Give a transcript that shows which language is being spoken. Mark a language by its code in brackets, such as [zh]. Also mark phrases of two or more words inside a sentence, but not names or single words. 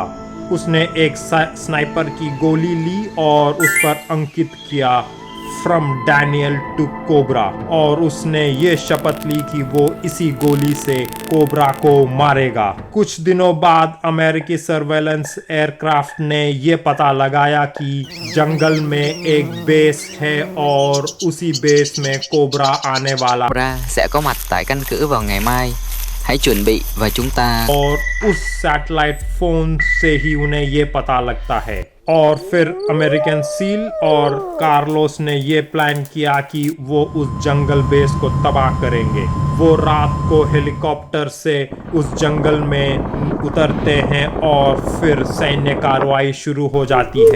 [hi] उसने एक स्नाइपर की गोली ली और उस पर अंकित किया [en] from Daniel to Cobra, [hi] और उसने ये शपथ ली कि वो इसी गोली से कोबरा को मारेगा। कुछ दिनों बाद अमेरिकी [en] surveillance aircraft [hi] ने ये पता लगाया कि जंगल में एक बेस है और उसी बेस में कोबरा आने वाला [vi] Cobra sẽ có mặt tại căn cứ vào ngày mai. Hãy chuẩn bị và chúng ta [hi] और उस सैटेलाइट फोन से ही उन्हें ये पता लगता है। और फिर [en] American SEAL [hi] और कार्लोस ने ये प्लान किया कि वो उस जंगल बेस को तबाह करेंगे। वो रात को हेलीकॉप्टर से उस जंगल में उतरते हैं और फिर सैन्य कार्रवाई शुरू हो जाती है।